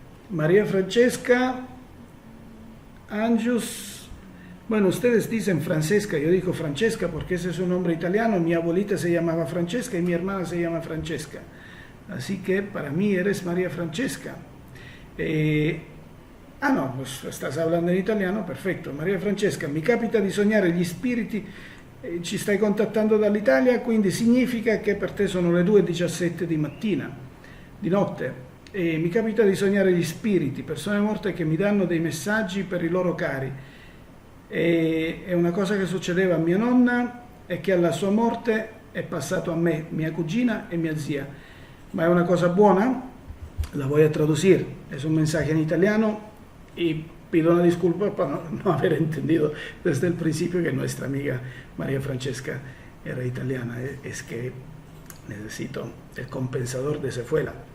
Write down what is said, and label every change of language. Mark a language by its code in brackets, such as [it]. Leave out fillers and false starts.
[es] María Francesca Anjus, bueno, ustedes dicen Francesca, yo digo Francesca porque ese es un nombre italiano, mi abuelita se llamaba Francesca y mi hermana se llama Francesca, así que para mí eres María Francesca. No, pues estás hablando [it] in italiano, perfetto. Maria Francesca, mi capita di sognare gli spiriti, ci stai contattando dall'Italia, quindi significa che per te sono le 2:17 di notte. Mi capita di sognare gli spiriti, persone morte che mi danno dei messaggi per i loro cari. È una cosa che succedeva a mia nonna e che alla sua morte è passato a me, mia cugina e mia zia. Ma è una cosa buona? [es] La voy a traducir. Es un mensaje en italiano. Y pido una disculpa por no haber entendido desde el principio que nuestra amiga María Francesca era italiana. Es que necesito el compensador de Cefuela.